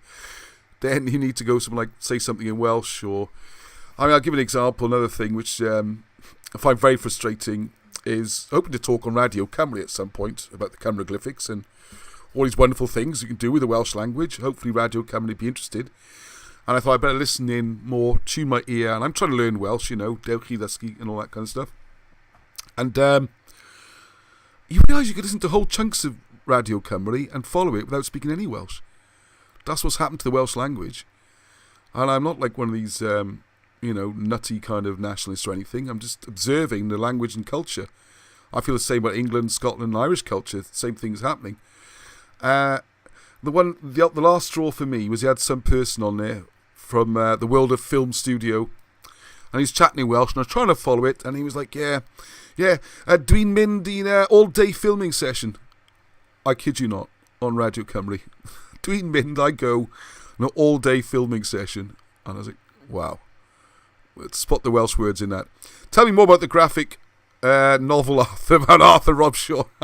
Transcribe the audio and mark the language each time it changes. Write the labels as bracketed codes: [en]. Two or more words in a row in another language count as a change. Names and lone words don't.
[en] Then you need to go something like say something in Welsh, or I'll give an example. Another thing which I find very frustrating is hoping to talk on Radio Cymru at some point about the Cymroglyphics and all these wonderful things you can do with the Welsh language. Hopefully Radio Cymru would be interested. And I thought I'd better listen in more, tune my ear, and I'm trying to learn Welsh, [cy] dewchi, ddysgu [en] and all that kind of stuff. And you realise you could listen to whole chunks of Radio Cymru and follow it without speaking any Welsh. That's what's happened to the Welsh language. And I'm not like one of these, nutty kind of nationalists or anything. I'm just observing the language and culture. I feel the same about England, Scotland, and Irish culture. The same thing's happening. The last straw for me was he had some person on there from the world of film studio, and he's chatting in Welsh, and I was trying to follow it, and he was like, [cy] dwi'n mynd i'n [en] all-day filming session. I kid you not, on Radio Cymru. [cy] Dwi'n mynd, [en] I go, an all-day filming session. And I was like, wow. Let's spot the Welsh words in that. Tell me more about the graphic novel about Arthur Robshaw.